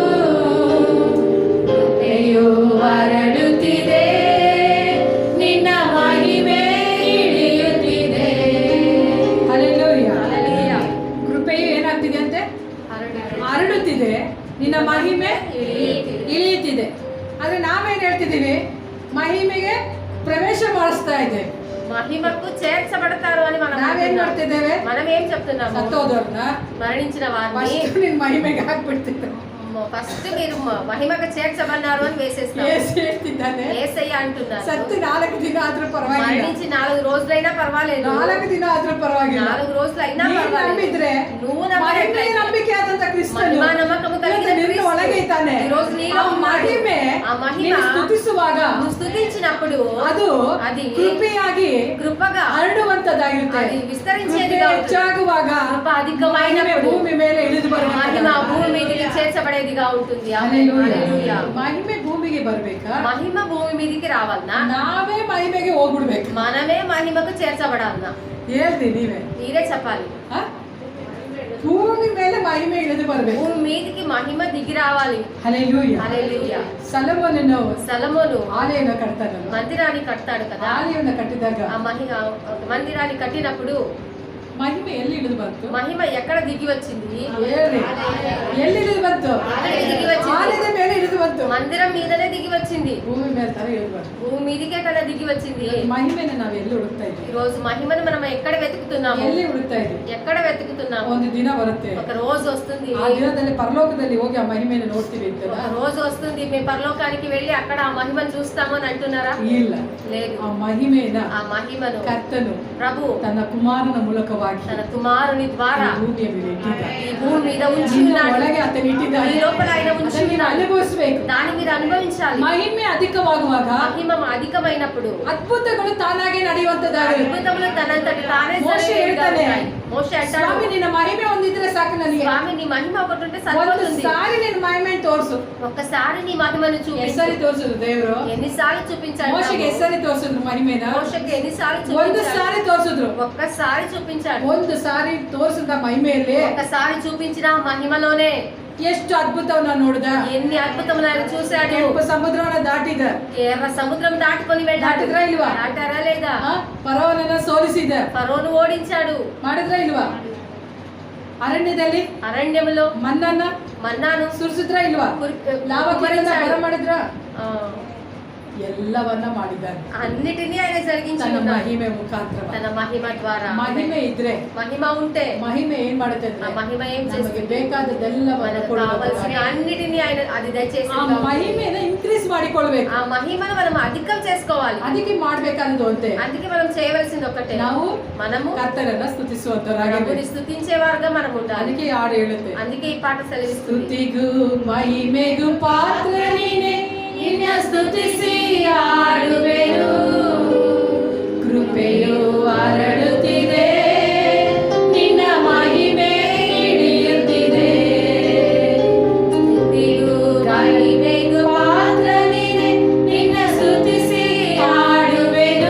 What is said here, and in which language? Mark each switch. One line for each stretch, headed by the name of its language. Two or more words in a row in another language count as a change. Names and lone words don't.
Kannada: ಕೃಪೆಯು ಹರಡುತ್ತಿದೆ, ನಿನ್ನ ಮಹಿಮೆ ಇಳಿಯುತ್ತಿದೆ. ಹಲ್ಲೆಲೂಯಾ.
Telugu: హల్లెలూయా.
Kannada: ಕೃಪೆಯು ಏನಾಗ್ತಿದೆ ಅಂತೆ? ಹರಡುತ್ತಿದೆ, ನಿನ್ನ ಮಹಿಮೆ ಇಳಿಯುತ್ತಿದೆ. ಆದ್ರೆ ನಾವೇನ್ ಹೇಳ್ತಿದ್ದೀವಿ? ಮಹಿಮೆಗೆ ಪ್ರವೇಶ ಮಾಡಿಸ್ತಾ ಇದ್ದೇವೆ.
Telugu: మహిమకు చేర్చబడతారు అని మనం
Kannada: ನಾವೇನ್
Telugu: అంటున్నాం.
Kannada: ಮಾಡ್ತಿದ್ದೇವೆ?
Telugu: మనం ఏం చెప్తున్నాము?
Kannada: ಸತ್ತೋದವ್ರನ್ನ
Telugu: మరణించిన వారిని
Kannada: ಫಸ್ಟ್ ನಿನ್ ಮಹಿಮೆಗೆ ಹಾಕ್ಬಿಡ್ತಿದ್ದೆ.
Telugu: ఫస్ట్ మీరు మహిమకు చేర్చబడినారు అని వేసేస్తాం.
Kannada: ಏಸು ಹೇಳ್ತಿದ್ದಾನೆ
Telugu: యేసయ్య అంటున్నారు
Kannada: ಸತ್ತು 4 ದಿನ ಆದ್ರೂ ಪರವಾಗಿಲ್ಲ,
Telugu: మరణించి 4 రోజులైనా పర్వాలేదు,
Kannada: 4 ದಿನ ಆದ್ರೂ ಪರವಾಗಿಲ್ಲ.
Telugu: 4 రోజులైనా
Kannada: ನೀನು
Telugu: పర్వాలేదు.
Kannada: ನಂಬಿದ್ರೆ
Telugu: నువ్వు
Kannada: ಮಹಿಮೆ
Telugu: నమ్మినట్లయితే
Kannada: ನಂಬಿಕೆ ಆದಂತ ಕ್ರಿಸ್ತನು
Telugu: మహిమా నమ్మకము కలిగిన
Kannada: ನಿನ್ನ
Telugu: క్రీస్తు
Kannada: ಒಳಗೆ ಇದ್ದಾನೆ.
Telugu: ఈ రోజు నీలో
Kannada: ಆ
Telugu: ఉన్నాడు.
Kannada: ಮಹಿಮೆ
Telugu: ఆ మహిమ
Kannada: ನೀನು ಸ್ತುತಿಸುವಾಗ
Telugu: నువ్వు స్తుతించినప్పుడు
Kannada: ಅದು
Telugu: అది
Kannada: ಕೃಪೆಯಾಗಿ
Telugu: కృపగా
Kannada: ಹರಡುವಂತದ್ದಾಗಿರುತ್ತೆ.
Telugu: అది
Kannada: ಕೃಪೆ
Telugu: విస్తరించేదిగా ఉంటుంది.
Kannada: ಹೆಚ್ಚಾಗುವಾಗ
Telugu: కృప
Kannada: ಮಹಿಮೆ
Telugu: అధికమైనప్పుడు
Kannada: ಭೂಮಿ ಮೇಲೆ ಇಳಿದು
Telugu: మహిమ
Kannada: ಬರುವಂತದ್ದು.
Telugu: భూమి మీదకి చేర్చబడేదిగా ఉంటుంది. హల్లెలూయా. హల్లెలూయా.
Kannada: మహిಮೆ భూమిಗೆ ಬರ್ಬೇಕಾ,
Telugu: మహిమ భూమి మీదకి రావాలన్నా
Kannada: ನಾವೇ ಮಹಿಮೆಗೆ ಹೋಗ್ಬಿಡ್ಬೇಕು.
Telugu: మనమే మహిమకు చేర్చబడాలన్నా
Kannada: ಹೇಳ್ರಿ ನೀವೇ,
Telugu: మీరే చెప్పాలి.
Kannada: ಆ? ಭೂಮಿ ಮೇಲೆ ಮಹಿಮೆ ಇಳಿದು ಬರ್ಬೇಕು.
Telugu: భూమి మీదకి మహిమ దిగి రావాలి.
Kannada: ಹಲ್ಲೆಲೂಯಾ.
Telugu: హల్లెలూయా.
Kannada: ಸೊಲೊಮೋನನು
Telugu: సొలొమోను
Kannada: ಆಲಯವನ್ನು ಕಟ್ತಾನಲ್ಲ,
Telugu: మందిరాన్ని కడతాడు కదా.
Kannada: ಆಲಯವನ್ನು ಕಟ್ಟಿದಾಗ
Telugu: ఆ మందిరాన్ని కట్టినప్పుడు
Kannada: ಮಹಿಮೆ ಎಲ್ಲಿ ಇಳಿದು ಬಂತು?
Telugu: మహిమ ఎక్కడ దిగి వచ్చింది?
Kannada: ಹೇಳ್ರಿ, ಎಲ್ಲಿ ಇಳಿದು ಬಂತು?
Telugu: ఆలయం దిగి వచ్చింది.
Kannada: ಆಲಯದ ಮೇಲೆ ಇಳಿದು ಬಂತು.
Telugu: మందిరం మీదనే దిగి వచ్చింది.
Kannada: ಭೂಮಿ ಮೇಲೆ ತರ ಇಳಿದು ಬಂತು.
Telugu: భూమి మీదకే కదా దిగి వచ్చింది.
Kannada: ಮಹಿಮೆನ ನಾವು ಎಲ್ಲಿ ಹುಡುಕ್ತಾ
Telugu: ఈ
Kannada: ಇದ್ದೀವಿ?
Telugu: రోజు మహిమను మనం ఎక్కడ వెతుకుతున్నాము?
Kannada: ಎಲ್ಲಿ ಹುಡುಕ್ತಾ ಇದ್ದೀವಿ?
Telugu: ఎక్కడ వెతుకుతున్నాము?
Kannada: ಒಂದು ದಿನ ಬರುತ್ತೆ,
Telugu: ఒక రోజు వస్తుంది,
Kannada: ಆ ದಿನದಲ್ಲಿ ಪರಲೋಕದಲ್ಲಿ ಹೋಗಿ ಆ ಮಹಿಮೆಯನ್ನು ನೋಡ್ತೀವಿ ಅಂತಲ್ಲ?
Telugu: ఒక రోజు వస్తుంది మేము పరలోకానికి వెళ్ళి అక్కడ ఆ మహిమను చూస్తాము అని అంటున్నారా?
Kannada: ಇಲ್ಲ.
Telugu: లేదు.
Kannada: ಆ ಮಹಿಮೆನ
Telugu: ఆ మహిమను
Kannada: ಕರ್ತನು
Telugu: ప్రభు
Kannada: ತನ್ನ ಕುಮಾರನ ಮೂಲಕವಾಗಿ
Telugu: తన కుమారుని ద్వారా
Kannada: ಈ ಭೂಮಿಯ ಮೇಲೆ ಇಟ್ಟಿದ್ದಾನೆ.
Telugu: ఈ భూమి మీద ఉంచి
Kannada: ನಿನ್ನ
Telugu: ఉన్నాడు.
Kannada: ಒಳಗೆ ಆತನು ಇಟ್ಟಿದ್ದಾನೆ.
Telugu: ఈ లోపల ఆయన ఉంచి
Kannada: ಅದನ್ನು ನೀನು
Telugu: ఉన్నాడు.
Kannada: ಅನುಭವಿಸಬೇಕು.
Telugu: దాన్ని మీరు అనుభవించాలి.
Kannada: ಮಹಿಮೆ ಅಧಿಕವಾಗುವಾಗ
Telugu: మహిమ అధికమైనప్పుడు
Kannada: ಅದ್ಭುತಗಳು ತಾನಾಗೆ ನಡೆಯುವಂತದ್ದಾಗಿದೆ.
Telugu: అద్భుతములు తనంతటి తానే
Kannada: మోషే
Telugu: జరిగేవిగా
Kannada: ಹೇಳ್ತಾನೆ,
Telugu: ఉంటాయి. మోషే అంటాడు,
Kannada: ಸ್ವಾಮಿ ನಿನ್ನ ಮಹಿಮೆ ಒಂದಿದ್ರೆ ಸಾಕು ನನಗೆ.
Telugu: స్వామి నీ మహిమ ఒకటి ఉంటే
Kannada: ಒಂದು
Telugu: సరిపోతుంది.
Kannada: ಸಾರಿ ನಿನ್ನ ಮಹಿಮೆ ತೋರಿಸು.
Telugu: ఒక్కసారి నీ మహిమను చూపించు.
Kannada: ಎಷ್ಟರಿ ತೋರಿಸಿದ್ರು ದೇವರು?
Telugu: ఎన్నిసార్లు చూపించాడు?
Kannada: ಮೋಶೆಗೆ ಎಷ್ಟರಿ ತೋರಿಸಿದ್ರು ಮಹಿಮೆನ?
Telugu: మోషేకి ఎన్నిసార్లు
Kannada: ಒಂದು
Telugu: చూపించాడు?
Kannada: ಸಾರಿ ತೋರಿಸಿದ್ರು.
Telugu: ఒక్కసారి చూపించాడు.
Kannada: ಒಂದು ಸಾರಿ ತೋರಿಸಿದ ಮಹಿಮೆಯಲ್ಲಿ
Telugu: ఒక్కసారి చూపించిన ఆ మహిమలోనే
Kannada: ಎಷ್ಟು ಅದ್ಭುತವನ್ನ ನೋಡಿದ.
Telugu: ఎన్ని అద్భుతములు ఆయన చూశాడు.
Kannada: ಕೆಂಪು ಸಮುದ್ರವನ್ನ ದಾಟಿದ.
Telugu: ఎర్ర సముద్రం దాటుకొని వెళ్ళాడు.
Kannada: దాటిದ್ರಾ ಇಲ್ವಾ?
Telugu: దాటారా లేదా?
Kannada: ಫರೋವನನ್ನ ಸೋಲಿಸಿದ.
Telugu: ఫరోను ఓడించాడు.
Kannada: ಮಾಡಿದ್ರಾ ಇಲ್ವಾ? ಅರಣ್ಯದಲ್ಲಿ
Telugu: అరణ్యములో
Kannada: ಮನ್ನನ್ನ
Telugu: మన్నాను
Kannada: ಸುರಿಸಿದ್ರಾ ಇಲ್ವಾ? ಲಾವಕಿರನ್ನ ಬರ ಮಾಡಿದ್ರಾ?
Telugu: ఆ,
Kannada: ಎಲ್ಲವನ್ನ ಮಾಡಿದ್ದಾನೆ.
Telugu: అన్నిటినీ ఆయన జరిగించి
Kannada: ತನ್ನ
Telugu: ఉన్నాడు.
Kannada: ಮಹಿಮೆ ಮುಖಾಂತರ.
Telugu: తన మహిమ ద్వారా.
Kannada: ಮಹಿಮೆ ಇದ್ರೆ,
Telugu: మహిమ ఉంటే
Kannada: ಮಹಿಮೆ ಏನ್ ಮಾಡುತ್ತೆ
Telugu: ఆ
Kannada: ಅಂದ್ರೆ
Telugu: మహిమ ఏం
Kannada: ನಮಗೆ
Telugu: చేస్తుంది?
Kannada: ಬೇಕಾದದ್ದೆಲ್ಲವನ್ನ
Telugu: మనకు కావాల్సిన అన్నిటినీ ఆయన అది దయచేసి
Kannada: ಆ ಮಹಿಮೆನ ಇನ್ಕ್ರೀಸ್ ಮಾಡಿಕೊಳ್ಬೇಕು.
Telugu: ఆ మహిమను మనం అధికం చేసుకోవాలి.
Kannada: ಅದಕ್ಕೆ ಮಾಡ್ಬೇಕಾದ್ದು ಅಂತೆ,
Telugu: అందుకే మనం చేయవలసింది ఒకటే,
Kannada: ನಾವು
Telugu: మనము
Kannada: ಕರ್ತನನ್ನ ಸ್ತುತಿಸುವಂತರಾಗಿ.
Telugu: ప్రభుని స్తుతించేవారుగా మనం ఉండాలి.
Kannada: ಅದಕ್ಕೆ ಈ ಹಾಡು ಹೇಳುತ್ತೆ,
Telugu: అందుకే ఈ పాట సెలవిస్తుంది.
Kannada: ಸ್ತುತಿಗೂ ಮಹಿಮೆಗೂ ಪಾತ್ರ ನೀನೆ, ನಿನ್ನ ಸ್ತುತಿಸಿ ಹಾಡುವೆನು. ಕೃಪೆಯು ಹರಡುತ್ತಿದೆ, ನಿನ್ನ ಮಹಿಮೆ ಇಳಿಯುತ್ತಿದೆ. ಸ್ತುತಿಗೂ ಮಹಿಮೆಗೂ ಪಾತ್ರ ನೀನೆ, ನಿನ್ನ ಸ್ತುತಿಸಿ ಹಾಡುವೆನು.